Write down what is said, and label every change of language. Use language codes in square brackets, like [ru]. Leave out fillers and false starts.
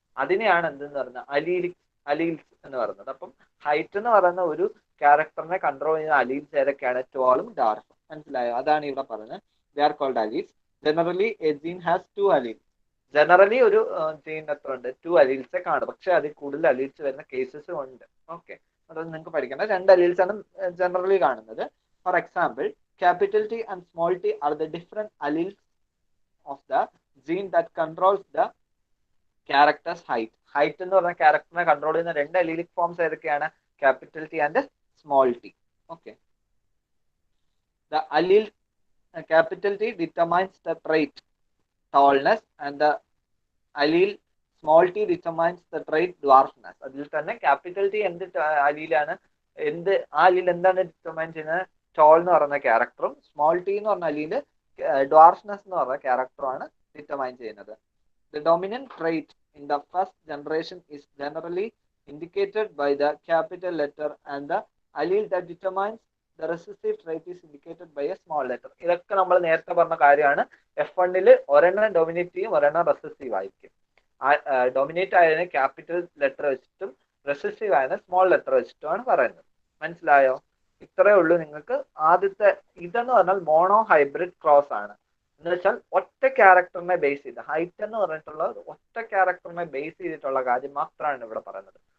[ml] അതിനെയാണ് എന്തെന്ന് പറയുന്നത്, അലീൽസ് എന്ന് പറയുന്നത്. അപ്പം ഹൈറ്റ് എന്ന് പറയുന്ന ഒരു ക്യാരക്ടറിനെ കൺട്രോൾ ചെയ്യുന്ന അലീൽസ് ഏതൊക്കെയാണ്? ടോളും ഡാർഫും. മനസ്സിലായോ? അതാണ് ഇവിടെ പറയുന്നത്. [en] They are called alleles. Generally a gene has 2 alleles. [ml] Generally ഒരു ജീനിന് എത്ര ഉണ്ട്? 2 അലീൽസെ കാണും. പക്ഷെ അതിൽ കൂടുതൽ അലീൽസ് വരുന്ന കേസസും ഉണ്ട്. ഓക്കെ, അതൊന്നും നിങ്ങൾക്ക് പഠിക്കേണ്ട. 2 അലീൽസ് ആണ് ജനറലി കാണുന്നത്. [en] For example, capital T and small t are the different alleles of the gene that controls the character's height. [ml] Height എന്ന് പറഞ്ഞ ക്യാരക്ടറിനെ കൺട്രോൾ ചെയ്യുന്ന 2 അലീലിക് ഫോംസ് ഏതൊക്കെയാണ്? [en] Capital T and small T. Okay, the allele capital T determines the trait tallness and the allele small t determines the trait dwarfness. [ml] അതിൽ തന്നെ capital T എന്ത് അലീലാണ്, ആ അലീൽ എന്താണ് ഡിറ്റർമൈൻ ചെയ്യുന്നത്? ടോൾ എന്ന് പറയുന്ന ക്യാരക്ടറും സ്മോൾ ടി എന്ന് പറഞ്ഞ അലീല് ഡ്വാർഫ്നെസ് എന്ന് പറഞ്ഞ ക്യാരക്ടറുമാണ് ഡിറ്റർമൈൻ ചെയ്യുന്നത്. [en] The dominant trait in the first generation is generally indicated by the capital letter and the allele that determines the recessive trait is indicated by a small letter. [ml] ഇതൊക്കെ നമ്മൾ നേരത്തെ പറഞ്ഞ കാര്യമാണ്. F1 ഒരെണ്ണം ഡൊമിനേറ്റീവും ഒരെണ്ണം റെസസീവ് ആയിരിക്കും. Dominate ആയതിനെ capital letter വെച്ചിട്ടും recessive ആയതിനെ small letter വെച്ചിട്ടുമാണ് പറയുന്നത്. മനസ്സിലായോ? ഇത്രയേ ഉള്ളൂ നിങ്ങൾക്ക്. ആദ്യത്തെ ഇതെന്ന് പറഞ്ഞാൽ മോണോ ഹൈബ്രിഡ് ക്രോസ് ആണ്. എന്ന് വെച്ചാൽ ഒറ്റ ക്യാരക്ടറിനെ ബേസ് ചെയ്ത്, ഹൈറ്റ് എന്ന് പറഞ്ഞിട്ടുള്ള ഒറ്റ ക്യാരക്ടറിനെ ബേസ് ചെയ്തിട്ടുള്ള കാര്യം മാത്രമാണ് ഇവിടെ പറയുന്നത്.